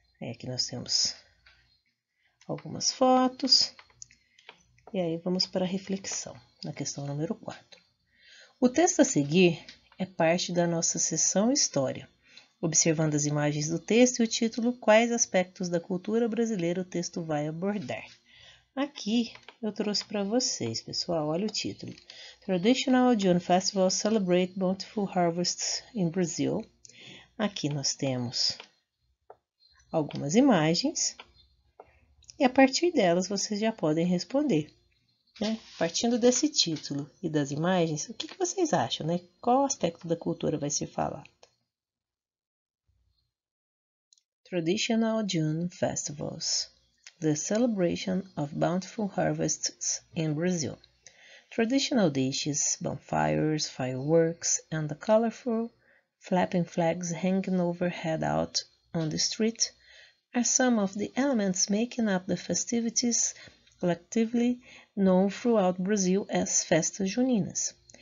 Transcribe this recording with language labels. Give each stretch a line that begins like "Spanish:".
Portuguese: Aqui nós temos algumas fotos e aí vamos para a reflexão na questão número 4. O texto a seguir é parte da nossa sessão História. Observando as imagens do texto e o título, quais aspectos da cultura brasileira o texto vai abordar? Aqui eu trouxe para vocês, pessoal, olha o título.
English: Traditional June Festivals Celebrate Bountiful Harvests in Brazil.
Portuguese: Aqui nós temos algumas imagens e a partir delas vocês já podem responder. Né? Partindo desse título e das imagens, o que vocês acham? Né? Qual aspecto da cultura vai ser falado?
English: Traditional June Festivals, the celebration of bountiful harvests in Brazil. Traditional dishes, bonfires, fireworks, and the colorful flapping flags hanging overhead out on the street are some of the elements making up the festivities collectively known throughout Brazil as Festas Juninas.